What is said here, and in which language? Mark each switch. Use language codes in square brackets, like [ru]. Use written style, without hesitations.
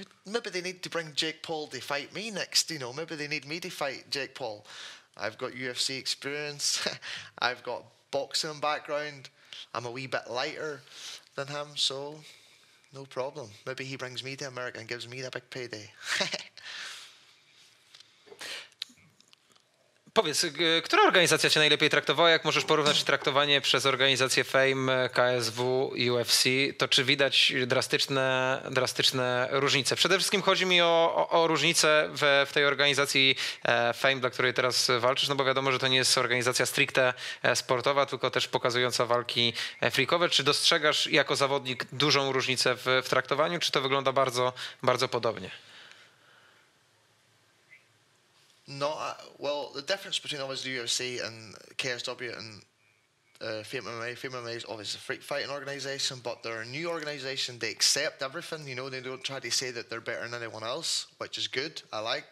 [en] Maybe they need to bring Jake Paul to fight me next, you know. Maybe they need me to fight Jake Paul. I've got UFC experience. I've got boxing background. I'm a wee bit lighter than him, so no problem. Maybe he brings me to America and gives me the big payday. [pl] Powiedz, która organizacja cię najlepiej traktowała? Jak możesz porównać traktowanie przez organizację Fame, KSW i UFC, to czy widać drastyczne różnice? Przede wszystkim chodzi mi o różnice w tej organizacji Fame, dla której teraz walczysz, no bo wiadomo, że to nie jest organizacja stricte sportowa, tylko też pokazująca walki freakowe. Czy dostrzegasz jako zawodnik dużą różnicę w traktowaniu, czy to wygląda bardzo, bardzo podobnie? [en] No, well, the difference between obviously UFC and KSW and Fame MMA. Fame MMA is obviously a freak fighting organization, but they're a new organization. They accept everything. You know, they don't try to say that they're better than anyone else, which is good. I like.